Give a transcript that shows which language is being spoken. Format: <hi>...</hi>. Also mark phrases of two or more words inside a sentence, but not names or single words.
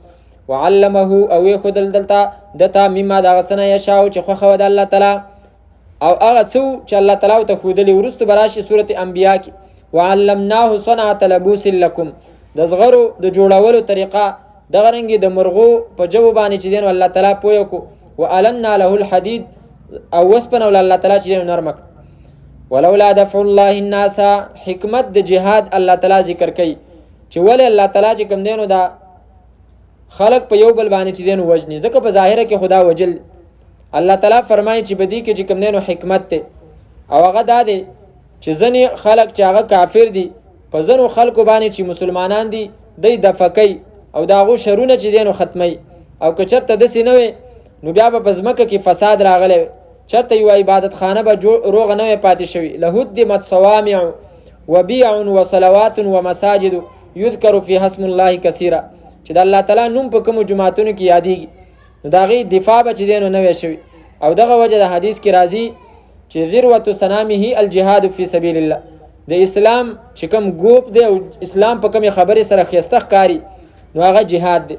<ps>وعلمه او یې ښودل دته مما د هغه څه نه یشاء چې خوښه وه د الله تعالی، او هغه څه چې الله تعالی ورته ښودلي. وروسته به راشي سورت انبیا کې</ps> <ar>وعلمناه صنعة لبوس لکم،</ar> <ps>د زغرو د جوړولو طریقه دغه رنګې د مرغو په ژبو باندې چې دی نو الله تعالی پویه کو.</ps> <ar>والنا له الحدید</ar> <ps>او وسپنه ول الله تعالی چې دی نو نرمه کړه.</ps> <ar>ولولا دفع الله الناس،</ar> <ps>حکمت د جهاد الله تعالی ذکر کوي چې ولې الله تعالی چې کوم دی نو دا خلق په یو بل باندې چې دی نو وجني، ځکه په ظاهره کې خدا وجل. الله تعالی فرمایي چې بدی کې چې کوم دی نو حکمت ته، او هغه دا دی چې ځنې خلق چې هغه کافر دي په ځنو خلکو باندې چې مسلمانان دي دی دفع کوي او د هغو شرونه چې دی نو ختموي. او که چېرته داسې نه وي نو بیا به په ځمکه کې فساد راغلی وي، چېرته یوه عبادت خانه به روغه نه وی پاتې شوي.</ps> <ar>لهدمت صوامع وبیع وصلوات ومساجد یذکر فیها اسم الله کثیره،</ar> <ps>چې د الله تعالی نوم په کومو جماعتونو کې یادېږي نو د هغې دفاع به چې دی نو نه وی شوي. او دغه وجه د حدیث کې راځي چې</ps> <ar>ذروة سنامه الجهاد فی سبیل الله،</ar> <ps>د اسلام چې کوم ګوپ دی او اسلام په کومې خبرې سره ښایسته ښکاري نو هغه جهاد دی.</ps>